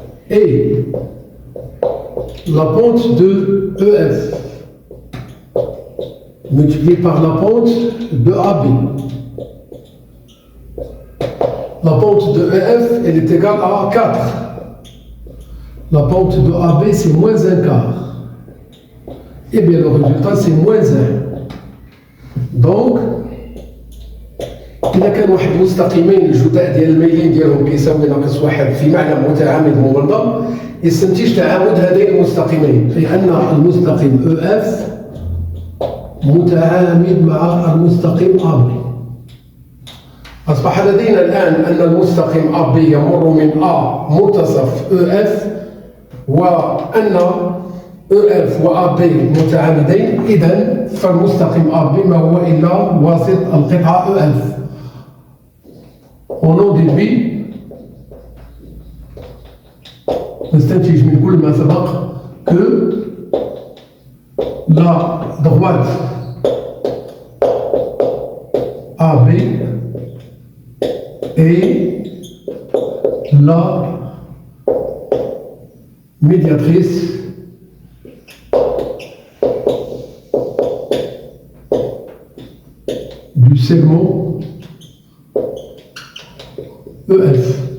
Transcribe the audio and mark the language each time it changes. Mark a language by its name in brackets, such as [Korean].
[French] et la pente de EF multiplié par la pente de AB. La pente de EF, elle est égale à 4. La pente de AB, c'est moins un quart. Et bien, le résultat, c'est moins 1. [Arabic] Donc, إذا كان واحد مستقيمين الجداء ديال الميلين ديالهم كيساوي ناقص واحد في معنى متعامد مبلغ، يستنتج تعامد هذين المستقيمين، لأن المستقيم EF متعامد مع المستقيم AB. أصبح لدينا الآن أن المستقيم AB يمر من A منتصف EF، وأن EF و AB متعامدين، إذن فالمستقيم AB ما هو إلا واسط القطعة EF. [French] On en déduit [Arabic] نستنتج من كل ما سبق [French] que la droite AB est la médiatrice du segment EF.